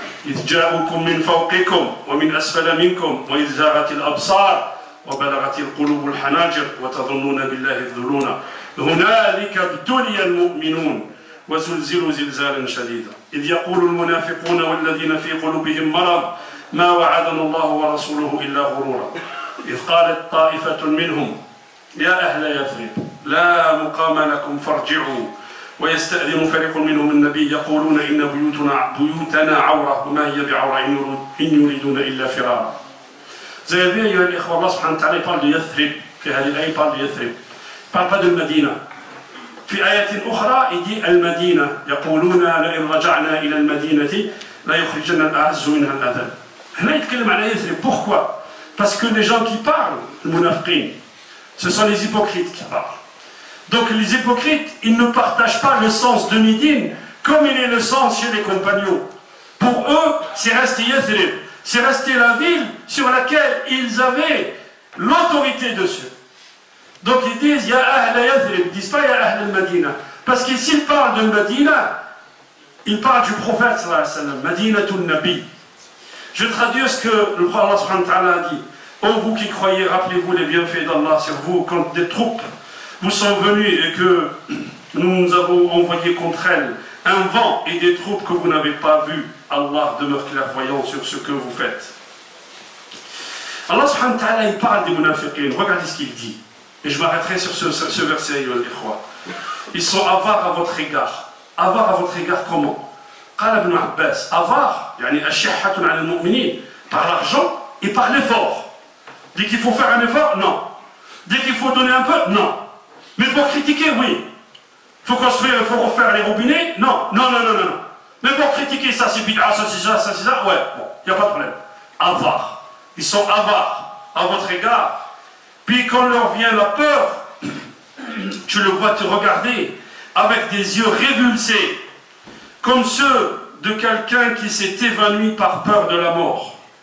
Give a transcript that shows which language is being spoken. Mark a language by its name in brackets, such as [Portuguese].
[Arabic] إذ جاءوكم من فوقكم ومن أسفل منكم وإذ زاغت الأبصار وبلغت القلوب الحناجر وتظنون بالله الظنونا هنالك ابتلي المؤمنون وزلزلوا زلزالا شديدا إذ يقول المنافقون والذين في قلوبهم مرض ما وعدنا الله ورسوله إلا غرورا إذ قالت طائفة منهم يا أهل يثرب لا مقام لكم فارجعوا ويستأذن فريق منهم النبي يقولون إن بيوتنا عورة وما هي بعورة إن يريدون إلا فرارا. [French] Vous avez vu, Allah subhanahu wa ta'ala, il parle de Yathrib. [Arabic] في هذه الآية [French] il parle de Yathrib. Il ne parle pas de Medina. [Arabic] في آية أخرى [French] il dit [Arabic] المدينة يقولون لئن رجعنا إلى المدينة لا يخرجن الأعز منها الأذل. هنا يتكلم عن Yathrib. [French] Pourquoi? Parce que les gens qui parlent, les munafiqin, ce sont les hypocrites qui parlent. Donc les hypocrites, ils ne partagent pas le sens de Médine comme il est le sens chez les compagnons. Pour eux, c'est resté Yathrib. C'est resté la ville sur laquelle ils avaient l'autorité dessus. Donc ils disent Ya Ahl Yathrib, ils ne disent pas Ya Ahl al-Madina. Parce que s'ils parlent de Medina, ils parlent du prophète sallallahu alayhi wa sallam, Madinatul Nabi. Je traduis ce que le prophète Allah subhanahu wa ta'ala a dit. Ô vous qui croyez, rappelez-vous les bienfaits d'Allah sur vous quand des troupes vous sont venues et que nous avons envoyé contre elles un vent et des troupes que vous n'avez pas vues. Allah demeure clairvoyant sur ce que vous faites. Allah subhanahu wa ta'ala il parle des munafiqin. Regardez ce qu'il dit. Et je m'arrêterai sur ce verset. Ils sont avares à votre égard. Avares à votre égard comment? [Arabic] قال ابن عباس avare يعني الشحة على المؤمنين [French] par l'argent et par l'effort. Dès qu'il faut faire un effort, non. Dès qu'il faut donner un peu, non. Mais pour critiquer, oui. Il faut construire, il faut refaire les robinets, non. Non. Mais pour critiquer ça, c'est bid'a, ça c'est ça, ouais, bon, il n'y a pas de problème. Avare. Ils sont avares à votre égard. Puis quand leur vient la peur, tu le vois te regarder avec des yeux révulsés, comme ceux de quelqu'un qui s'est évanoui par peur de la mort.